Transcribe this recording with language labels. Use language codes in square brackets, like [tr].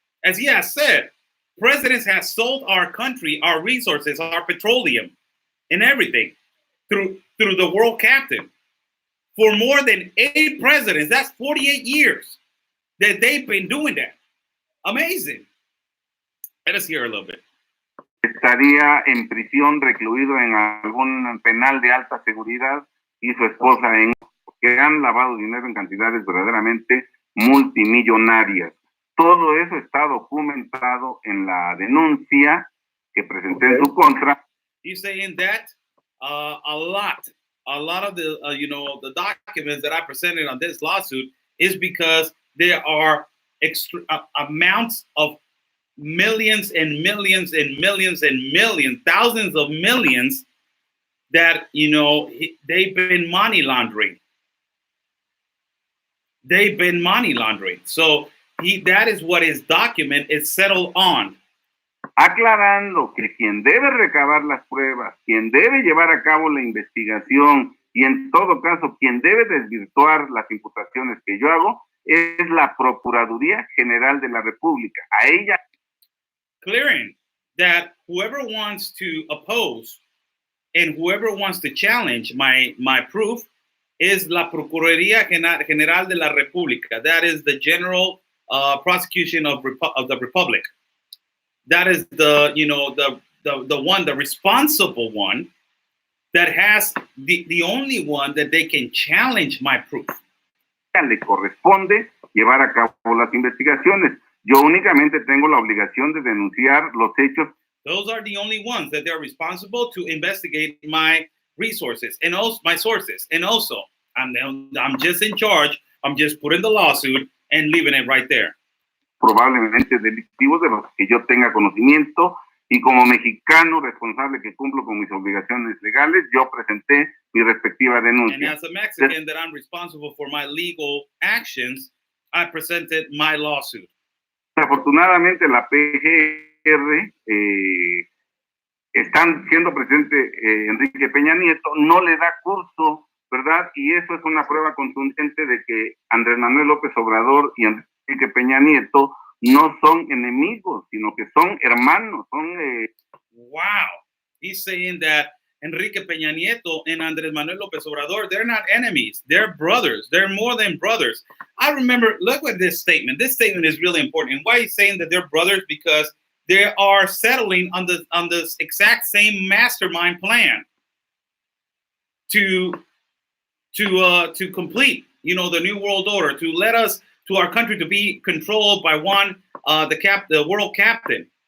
[en] As he has said, presidents have sold our country, our resources, our petroleum, and everything through the world captain. For more than 8 presidents, that's 48 years that they've been doing that. Amazing. Let us hear a little bit. [es] Estaría en prisión, recluido en algún penal de alta seguridad, y su esposa en que han lavado dinero en cantidades verdaderamente multimillonarias. Todo eso está documentado en la denuncia que presenté en su contra. [en] He's saying that a lot of the the documents that I presented on this lawsuit is because there are amounts of millions and millions and millions and millions, thousands of millions that they've been money laundering. They've been money laundering. So that is what his document is settled on. [es] Aclarando que quien debe recabar las pruebas, quien debe llevar a cabo la investigación y en todo caso quien debe desvirtuar las imputaciones que yo hago es la Procuraduría General de la República. A ella. [en] Clearing that whoever wants to oppose and whoever wants to challenge my proof is la Procuraduría General de la República. That is the general prosecution of the Republic. That is the one, the responsible one that has the only one that they can challenge my proof. [es] Le corresponde llevar a cabo las investigaciones. Yo únicamente tengo la obligación de denunciar los hechos. [en] Those are the only ones that they're responsible to investigate my resources and also my sources. And also, I'm just in charge. I'm just putting the lawsuit and leaving it right there. [es] Probablemente delictivos de los que yo tenga conocimiento, y como mexicano responsable que cumplo con mis obligaciones legales, yo presenté mi respectiva denuncia. [en] And as a Mexican that I'm responsible for my legal actions, I presented my lawsuit. [es] Afortunadamente la PGR están siendo presente Enrique Peña Nieto, no le da curso, ¿verdad? Y eso es una prueba contundente de que Andrés Manuel López Obrador y Enrique Peña Nieto no son enemigos, sino que son hermanos. [en] Wow. He's saying that Enrique Peña Nieto and Andrés Manuel López Obrador, they're not enemies. They're brothers. They're more than brothers. I remember, look at this statement. This statement is really important. Why he's saying that they're brothers? Because they are settling on the exact same mastermind plan to complete, the new world order, to our country to be controlled by one, the world captain.